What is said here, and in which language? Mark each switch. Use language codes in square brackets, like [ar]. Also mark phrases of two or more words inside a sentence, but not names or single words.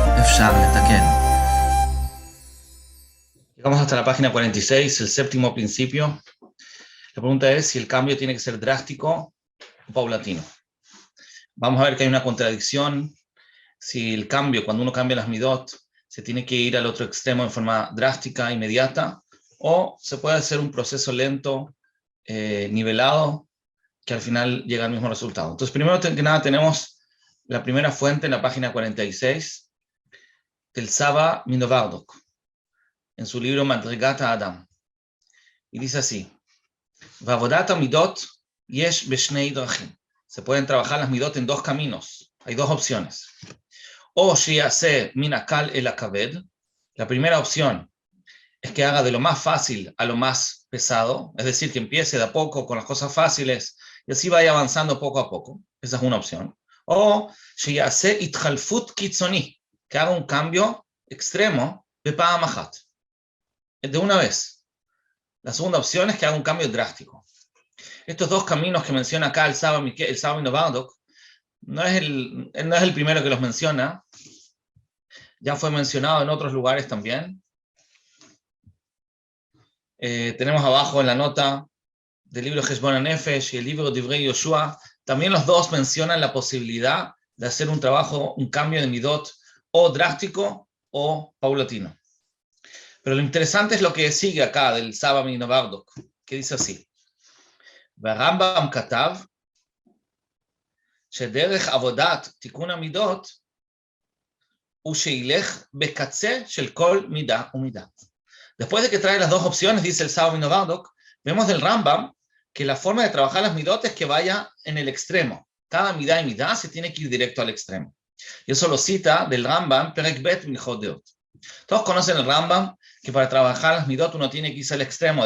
[he] אפשר לתקן. [es] Llegamos hasta la página 46, el séptimo principio. La pregunta es si el cambio tiene que ser drástico o paulatino. Vamos a ver que hay una contradicción. Si el cambio, cuando uno cambia las midot, se tiene que ir al otro extremo en forma drástica, inmediata, o se puede hacer un proceso lento, nivelado, que al final llega al mismo resultado. Entonces, primero que nada, tenemos la primera fuente en la página 46 del Saba Minovardok, en su libro Madrigat Adam. Y dice así: [he] ובעבודת מידות יש בשני דרכים. [es] Se pueden trabajar las midot en dos caminos. Hay dos opciones. [he] או שיעשה מן הקל אל הכבד. [es] La primera opción es que haga de lo más fácil a lo más pesado, es decir, que empiece de a poco con las cosas fáciles y así vaya avanzando poco a poco. Esa es una opción. [he] או שיעשה התחלפות קיצוני, [es] que haga un cambio extremo de [he] פעם אחת, [es] de una vez. La segunda opción es que haga un cambio drástico. Estos dos caminos que menciona acá el Saba Minovardok no es el primero que los menciona. Ya fue mencionado en otros lugares también. Tenemos abajo en la nota del libro Heshbon HaNefesh y el libro Divrei Yoshua. También los dos mencionan la posibilidad de hacer un trabajo, un cambio de midot, o drástico o paulatino. Pero lo interesante es lo que sigue acá del Saba Minovardok, que dice así: [he] רמב"ם כתב שדרך עבודת תיקון המידות הוא שילך בקצה של כל מידה ומידה. [es] Después de que trae las dos opciones, dice el Saba Minovardok, vemos del Rambam que la forma de trabajar las midot es que vaya en el extremo. Cada midah y midah se tiene que ir directo al extremo. Y eso lo cita del Rambam, Perek Bet Milchot Deot. Todos conocen el Rambam, que para trabajar las midot uno tiene que irse al extremo.